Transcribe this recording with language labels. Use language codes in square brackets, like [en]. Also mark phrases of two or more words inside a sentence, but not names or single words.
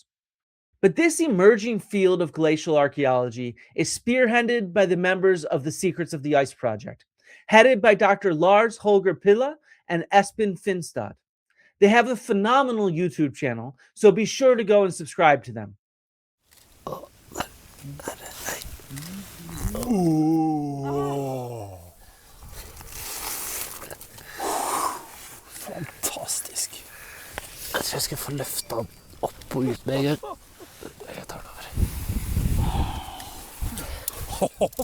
[en] But this emerging field of glacial archaeology is spearheaded by the members of the Secrets of the Ice Project, headed by Dr. Lars Holger Pilla and Espen Finstad. They have a phenomenal YouTube channel, so be sure to go and subscribe to them. [no] Fantastisk. Jeg tror jeg skal få løfta den opp og ut med en gang. Jeg tar den over.